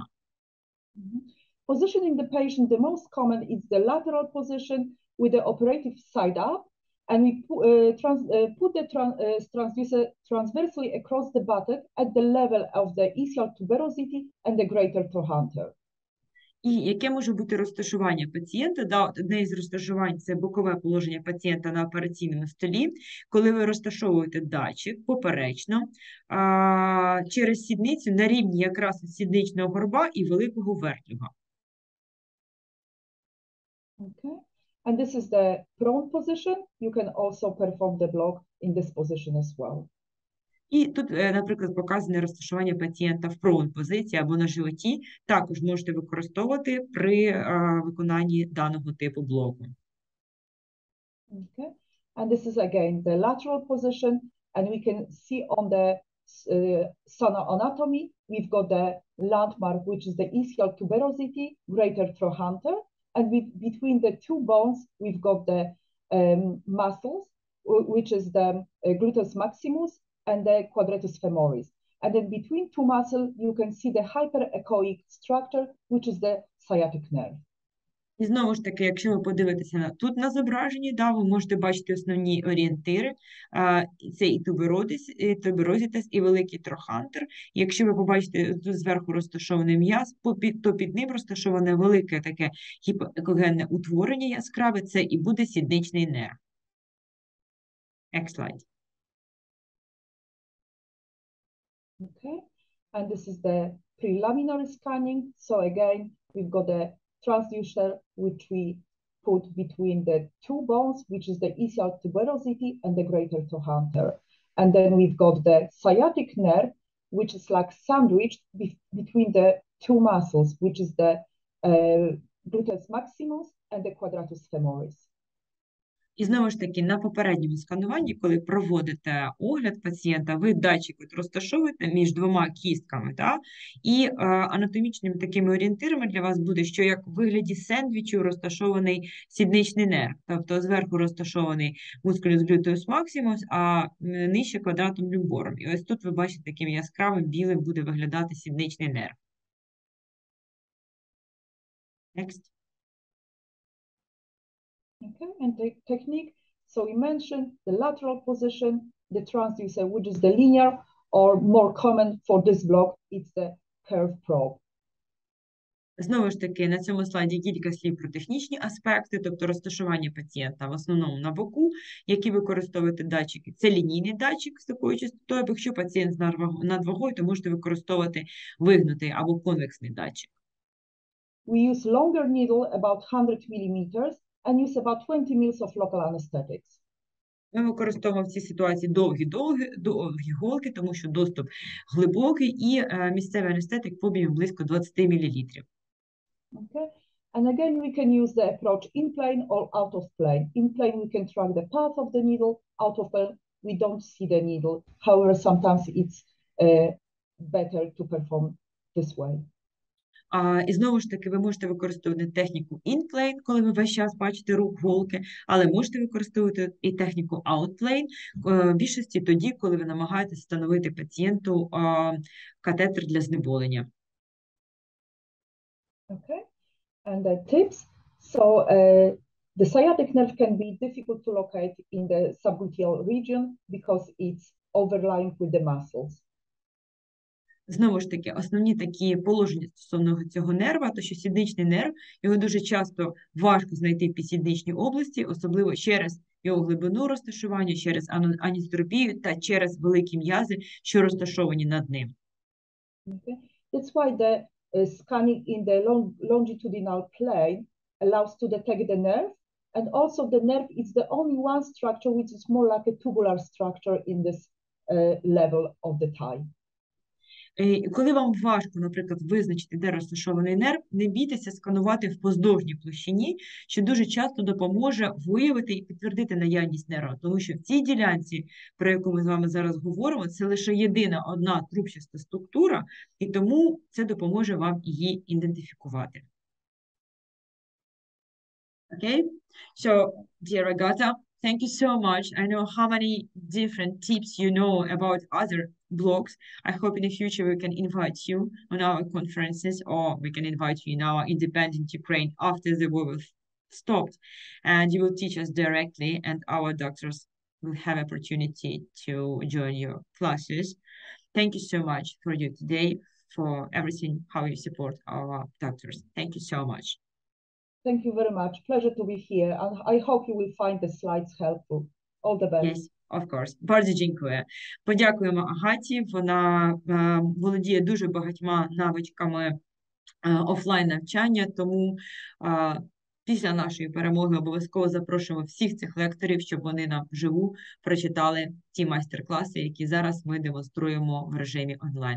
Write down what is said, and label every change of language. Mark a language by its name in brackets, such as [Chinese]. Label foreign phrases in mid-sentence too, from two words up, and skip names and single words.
[English] Positioning the patient, the most common is the lateral position with the operative side up, and we put the transversely across the buttock at the level of the ischial tuberosity and the greater trochanter. [Ukrainian] І яке може бути розташування пацієнта? Да, одне із розташувань – це бокове положення пацієнта на операційному столі, коли ви розташовуєте датчик поперечно через сідницю на рівні якраз сідничного горба і великого верхнього. [English] Okay. And this is the prone position. You can also perform the block in this position as well. [Ukrainian] І тут, наприклад, показане розташування пацієнта в prone позиції або на животі. Також можете використовувати при виконанні даного типу блоку. [English] Okay. And this is again the lateral position. And we can see on the sonoanatomy, we've got the landmark, which is the ischial tuberosity, greater trochanter. And between the two bones, we've got the muscles, which is the gluteus maximus and the quadratus femoris. And then between two muscles, you can see the hyperechoic structure, which is the sciatic nerve. [Ukrainian] І знову ж таки, якщо ви подивитеся тут на зображенні, да, ви можете бачити основні орієнтири. Це і туберозітес, і великий трохантер. Якщо ви побачите тут зверху розташований м'яз, то під ним розташоване велике таке гіпоекогенне утворення яскраве, це і буде сідничний нерв. [English] Next slide. Okay, and this is the preliminary scanning. So again, we've got the transducer, which we put between the two bones, which is the ischial tuberosity and the greater trochanter. And then we've got the sciatic nerve, which is like sandwiched between the two muscles, which is the gluteus maximus and the quadratus femoris. [Ukrainian] І знову ж таки, на попередньому скануванні, коли проводите огляд пацієнта, ви датчик розташовуєте між двома кістками, да? І анатомічними такими орієнтирами для вас буде, що як в вигляді сендвічу розташований сідничний нерв. Тобто зверху розташований [Latin] musculus gluteus maximus, [Ukrainian] а нижче квадратом люмбором. І ось тут ви бачите, таким яскравим білим буде виглядати сідничний нерв. [English] Next. Okay, and the technique. So we mentioned the lateral position, the transducer, which is the linear, or more common for this block, it's the curve probe. [Ukrainian] Знову ж таки, на цьому слайді кілька слів про технічні аспекти, тобто розташування пацієнта в основному на боку, які використовуєте датчики. Це лінійний датчик з такою частотою, або якщо пацієнт з надвагою, то можете використовувати вигнутий або конвексний датчик. [English] We use longer needle, about 100 millimeters, and use about 20 mils of local anesthetics. [Ukrainian] Ми використовуємо в цій ситуації довгі голки, тому що доступ глибокий і місцевий анестетик по об'єму близько 20 мл. [English] Okay, and again we can use the approach in plane or out of plane. In plane we can track the path of the needle, out of plane we don't see the needle. However, sometimes it's better to perform this way. [Ukrainian] І знову ж таки, ви можете використовувати техніку in-plane, коли ви весь час бачите рух голки, але можете використовувати і техніку out-plane, в більшості тоді, коли ви намагаєтесь встановити пацієнту катетер для знеболення. [English] Okay, and the tips. So the sciatic nerve can be difficult to locate in the subgluteal region because it's overlying with the muscles. [Ukrainian] Знову ж таки, основні такі положення стосовно цього нерва, то що сідничний нерв, його дуже часто важко знайти в підсідничній області, особливо через його глибину розташування, через анізотропію та через великі м'язи, що розташовані над ним. [English] Okay. That's why the scanning in the longitudinal plane allows to detect the nerve, and also the nerve is the only one structure which is more like a tubular structure in this level of the thigh. [Ukrainian] Коли вам важко, наприклад, визначити, де розташований нерв, не бійтеся сканувати в поздовжній площині, що дуже часто допоможе виявити і підтвердити наявність нерва. Тому що в цій ділянці, про яку ми з вами зараз говоримо, це лише єдина одна трубчаста структура, і тому це допоможе вам її ідентифікувати. [English] Okay? So, dear Agata, thank you so much. I know how many different tips you know about other blogs. I hope in the future we can invite you on our conferences, or we can invite you in our independent Ukraine after the war will stopped, and you will teach us directly, and our doctors will have opportunity to join your classes. Thank you so much for you today. for everything, how you support our doctors. Thank you so much. Thank you very much. Pleasure to be here. And I hope you will find the slides helpful. All the best. Yes, of course. [Polish] Bardzo dziękuję. [Ukrainian] Подякуємо Агаті. Вона володіє дуже багатьма навичками офлайн навчання, тому після нашої перемоги обов'язково запрошуємо всіх цих лекторів, щоб вони нам вживу прочитали ті майстер-класи, які зараз ми демонструємо в режимі онлайн.